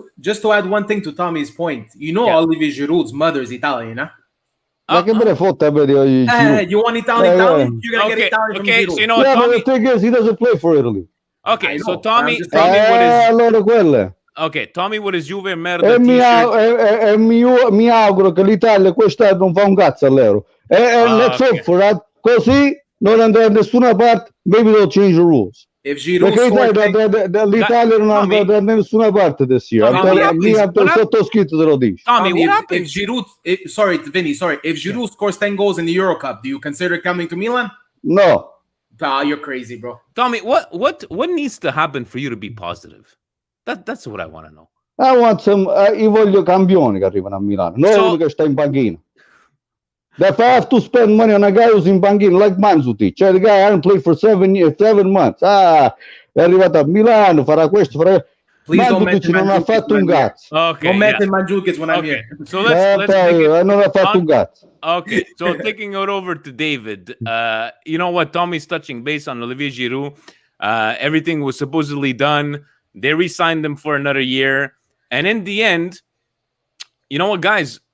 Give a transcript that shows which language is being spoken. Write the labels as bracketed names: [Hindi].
[English] Just to add one thing to Tommy's point, Olivier Giroud's mother is Italian, huh? You want Italian? You're gonna get Italian from Giroud. So you know what, Tommy, but the thing is, he doesn't play for Italy. Okay, so Tommy, what is? Okay, Tommy, what is [Italian] Juve merda [English] t-shirt? [Italian] Mi auguro che l'Italia quest'anno non fa un cazzo all'Euro. [English] Let's hope for that. [Italian] Così non andrà da nessuna parte. [English] Maybe they'll change the rules. If Giroud [Italian] l'Italia non andrà da nessuna parte [English] this year. [Italian] Sottoscritto te lo dico. [English] Tommy, what happened? If Giroud, Vinny, if Giroud scores 10 goals in the Euro Cup, do you consider coming to Milan? No. You're crazy, bro. Tommy, what needs to happen for you to be positive? That's what I want to know. I want some. [Italian] Io voglio campioni che arrivano a Milano, non uno che sta in panchina. [English] If I have to spend money on a guy who's in panchina, like Mandzukic, the guy hasn't played for 7 months. [Italian] È arrivato a Milano, farà questo, farà. Mandzukic non ha fatto un cazzo. [English] Okay, don't mention Mandzukic when I'm here. So let's [Italian] non ha fatto un cazzo. [English] Okay, so taking it over to David. You know what? Tommy's touching base on Olivier Giroud. Everything was supposedly done. They re-signed him for another year. And in the end, you know what, guys?